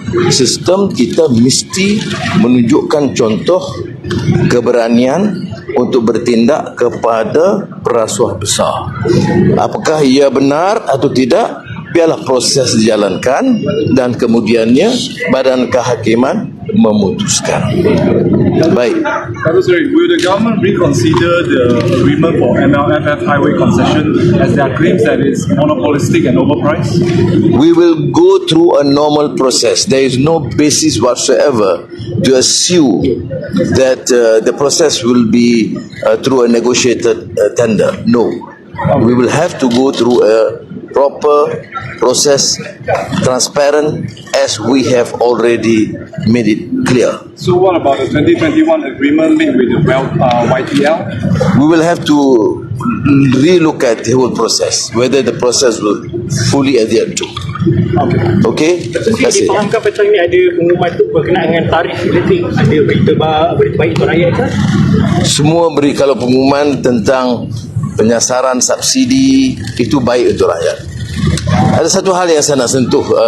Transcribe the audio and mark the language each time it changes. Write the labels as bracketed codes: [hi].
[ms] Sistem kita mesti menunjukkan contoh keberanian untuk bertindak kepada perasuah besar. Apakah ia benar atau tidak, biarlah proses dijalankan dan kemudiannya badan kehakiman memutuskan. Baik. [en] Dato' Sri, will the government reconsider the agreement for MLFF highway concession as there are claims that it's monopolistic and overpriced? We will go through a normal process. There is no basis whatsoever to assume that the process will be through a negotiated tender. No. We will have to go through a proper process, transparent, as we have already made it clear. So what about the 2021 agreement made with the YTL? We will have to relook at the whole process, whether the process will fully adhere to. Okay? [ms] Terima kasih. Difahamkan petang ini ada pengumuman itu berkenaan dengan tarif elektrik. Ada berita baik untuk rakyat ke? Semua beri, kalau pengumuman tentang penyasaran subsidi itu baik untuk rakyat. Ada satu hal yang saya nak sentuh.